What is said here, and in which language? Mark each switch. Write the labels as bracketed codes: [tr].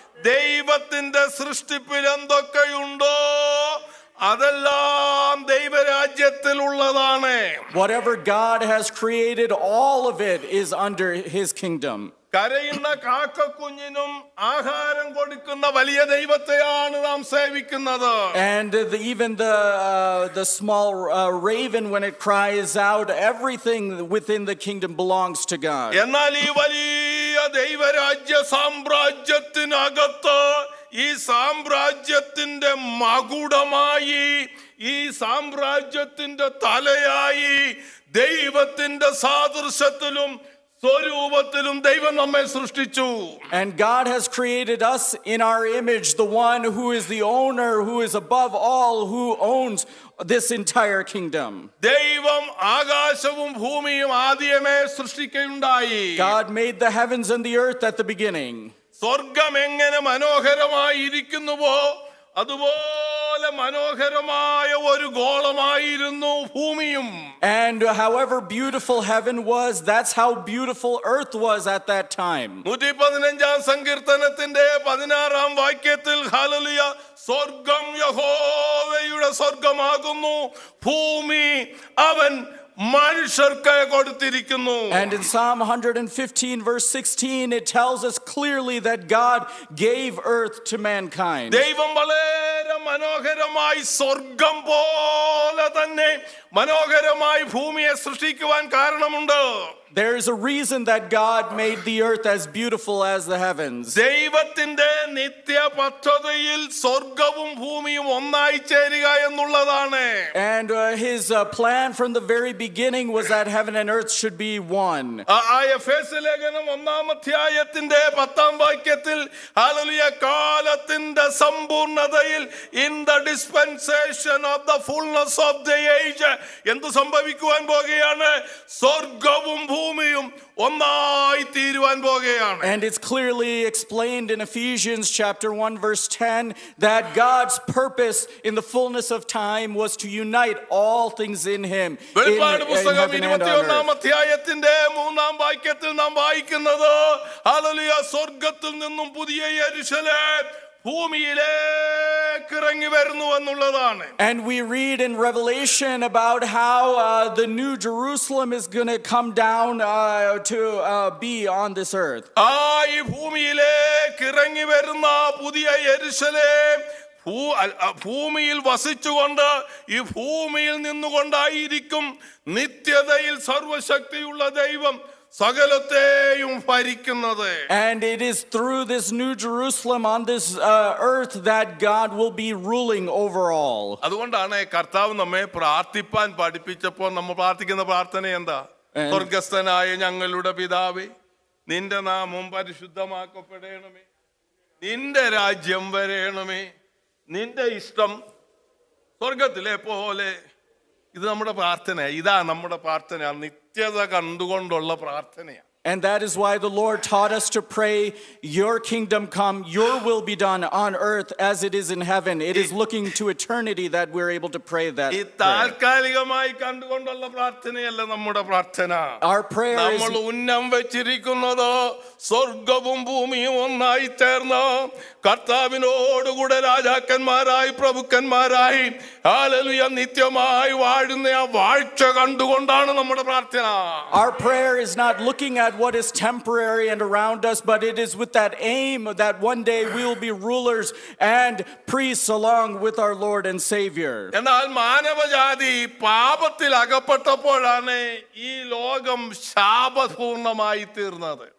[ml] ദൈവത്തിന്റെ സൃഷ്ടിപ്പിൽ എന്തൊക്കെയുണ്ടോ അതെല്ലാം ദൈവരാജ്യത്തിലുള്ളതാണ്. [en] Whatever God has created, all of it is under his kingdom. [ml] കരയുന്ന കാക്കക്കുഞ്ഞിനും ആഹാരം കൊടുക്കുന്ന വലിയ ദൈവത്തെയാണ് നാം സേവിക്കുന്നത്. [en] And even the small raven, when it cries out, everything within the kingdom belongs to God. [ml] എന്നാൽ ഈ വലിയ ദൈവരാജ്യ സാമ്രാജ്യത്തിനകത്ത് ഈ സാമ്രാജ്യത്തിന്റെ മകുടമായി, ഈ സാമ്രാജ്യത്തിന്റെ തലയായി, ദൈവത്തിന്റെ സാദൃശ്യത്തിലും സ്വരൂപത്തിലും ദൈവം നമ്മെ സൃഷ്ടിച്ചു. [en] And God has created us in our image, the one who is the owner, who is above all, who owns this entire kingdom. [ml] ദൈവം ആകാശവും ഭൂമിയും ആദ്യമേ സൃഷ്ടിക്കുകയുണ്ടായി. [en] God made the heavens and the earth at the beginning. [ml] സ്വർഗം എങ്ങനെ മനോഹരമായി ഇരിക്കുന്നുവോ അതുപോലെ മനോഹരമായ ഒരു ഗോളമായിരുന്നു ഭൂമിയും. [en] And however beautiful heaven was, that's how beautiful earth was at that time. [ml] 115 സങ്കീർത്തനത്തിന്റെ 16 വാക്യത്തിൽ ഹല്ലേലൂയ, സ്വർഗം യഹോവയുടെ സ്വർഗമാകുന്നു, ഭൂമി അവൻ മനുഷ്യർക്ക് കൊടുത്തിരിക്കുന്നു. [en] And in Psalm 115 verse 16 it tells us clearly that God gave earth to mankind. [ml] ദൈവം വളരെ മനോഹരമായി സ്വർഗം പോലെ തന്നെ മനോഹരമായി ഭൂമിയെ സൃഷ്ടിക്കുവാൻ കാരണമുണ്ട്. [en] There is a reason that God made the earth as beautiful as the heavens. [ml] ദൈവത്തിന്റെ നിത്യ പദ്ധതിയിൽ സ്വർഗവും ഭൂമിയും ഒന്നായി ചേരുക എന്നുള്ളതാണ്. [en] And his plan from the very beginning was that heaven and earth should be one. [ml] എഫേസ്യ ലേഖനം 1-ാം അധ്യായത്തിന്റെ 10-ാം വാക്യത്തിൽ ഹല്ലേലൂയ, കാലത്തിന്റെ സമ്പൂർണ്ണതയിൽ [en] in the dispensation of the fullness of the age [ml] എന്ത് സംഭവിക്കുവാൻ പോകുകയാണ്? സ്വർഗവും ഭൂമിയും ഒന്നായി തീരുവാൻ പോകുകയാണ്. [en] And it's clearly explained in Ephesians chapter 1 verse 10 that God's purpose in the fullness of time was to unite all things in him. [ml] വെളിപ്പാട് പുസ്തകം [en] heaven and on [ml] 21-ാം [en] earth. [ml] അധ്യായത്തിന്റെ 3-ാം വാക്യത്തിൽ നാം വായിക്കുന്നത് ഹല്ലേലൂയ, സ്വർഗത്തിൽ നിന്നും പുതിയ യെരൂശലേം ഭൂമിയിലേക്ക് ഇറങ്ങി വരുന്നു എന്നുള്ളതാണ്. [en] And we read in Revelation about how the new Jerusalem is going to come down to be on this earth. [ml] ഈ ഭൂമിയിലേക്ക് ഇറങ്ങി വരുന്ന പുതിയ യെരൂശലേം ഭൂമിയിൽ വസിച്ചുകൊണ്ട് ഈ ഭൂമിയിൽ നിന്നുകൊണ്ടായിരിക്കും നിത്യതയിൽ സർവശക്തിയുള്ള ദൈവം സകലത്തെയും ഭരിക്കുന്നത്. [en] And it is through this new Jerusalem on this earth that God will be ruling over all. [ml] അതുകൊണ്ടാണ് കർത്താവ് നമ്മെ പ്രാർത്ഥിപ്പാൻ പഠിപ്പിച്ചപ്പോൾ നമ്മൾ പ്രാർത്ഥിക്കുന്ന പ്രാർത്ഥന എന്താ? സ്വർഗസ്ഥനായ ഞങ്ങളുടെ പിതാവേ, നിന്റെ നാമം പരിശുദ്ധമാക്കപ്പെടണമേ, നിന്റെ രാജ്യം വരേണമേ, നിന്റെ ഇഷ്ടം സ്വർഗത്തിലെ പോലെ. ഇത് നമ്മുടെ പ്രാർത്ഥന, ഇതാ നമ്മുടെ പ്രാർത്ഥന, നിത്യത കണ്ടുകൊണ്ടുള്ള പ്രാർത്ഥനയാണ്. [en] And that is why the Lord taught us to pray, your kingdom come, your will be done on earth as it is in heaven. It is looking to eternity that we're able to pray that [ml] ഈ [en] prayer. [ml] താൽക്കാലികമായി കണ്ടുകൊണ്ടുള്ള പ്രാർത്ഥനയല്ല നമ്മുടെ പ്രാർത്ഥന. [en] Our prayer [ml] നമ്മൾ [en] is [ml] ഉന്നം വെച്ചിരിക്കുന്നത് സ്വർഗവും ഭൂമിയും ഒന്നായി ചേർന്ന് കർത്താവിനോടുകൂടെ രാജാക്കന്മാരായി പ്രഭുക്കന്മാരായി ഹല്ലേലൂയ നിത്യമായി വാഴുന്ന ആ വാഴ്ച കണ്ടുകൊണ്ടാണ് നമ്മുടെ പ്രാർത്ഥന. [en] Our prayer is not looking at what is temporary and around us, but it is with that aim that one day we will be rulers and priests along with our Lord and Savior. [ml] എന്നാൽ മാനവജാതി പാപത്തിൽ അകപ്പെട്ടപ്പോഴാണ് ഈ ലോകം ശാപപൂർണമായി തീർന്നത്.